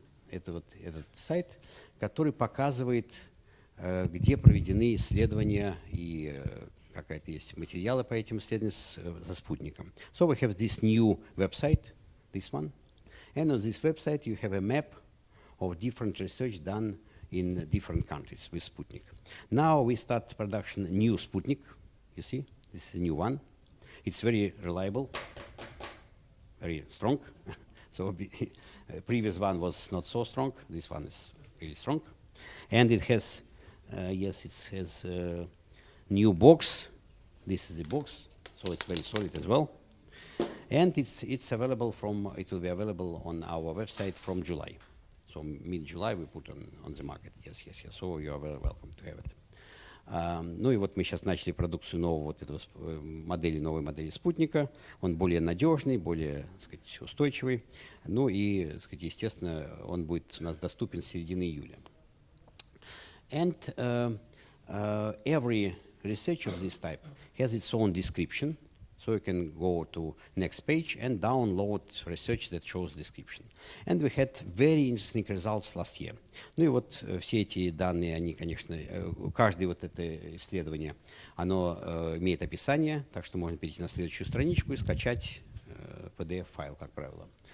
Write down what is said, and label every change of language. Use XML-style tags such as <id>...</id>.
<ru>Это вот этот сайт, который показывает, где проведены исследования и какая-то есть материалы по этим исследованиям со спутником.</ru> <en>So we have this new website, this one. And on this website you have a map of different research done in different countries with Sputnik. Now we start production new Sputnik. You see, this is a new one. It's very reliable, very strong. So previous one was not so strong. This one is really strong. And it has, yes, it has new box. This is the box, so it's very solid as well. And it's available it will be available on our website from July. So mid-July we put on the market. Yes. So you are very welcome to have it.</en> <ru>Ну и вот мы сейчас начали продукцию новой новой модели спутника. Он более надежный, более, так сказать, устойчивый. Ну и, так сказать, естественно, он будет у нас доступен с середины июля.</ru> <en>And every research of this type has its own description. So you can go to next page and download research that shows description. And we had very interesting results last year.</en> <ru>Ну и вот все эти данные, они, конечно, каждое вот это исследование, оно имеет описание, так что можно перейти на следующую страничку и скачать PDF-файл, как правило.</ru>